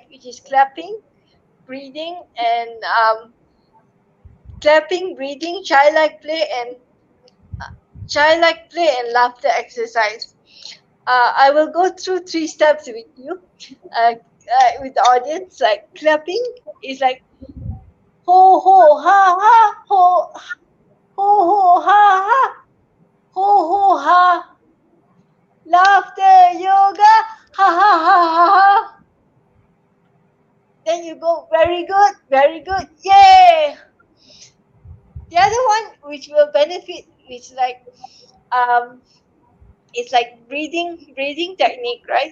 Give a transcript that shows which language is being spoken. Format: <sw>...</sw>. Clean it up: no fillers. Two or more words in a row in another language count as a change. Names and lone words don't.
<en>Which is clapping, breathing, and childlike play, and laughter exercise. I will go through three steps with you, with the audience. Like clapping is like ho ho ha ha ho ha ha ho ha, laughter yoga, ha ha ha ha ha. Then you go very good, yay! The other one which will benefit, which um, it's like breathing technique, right?</en>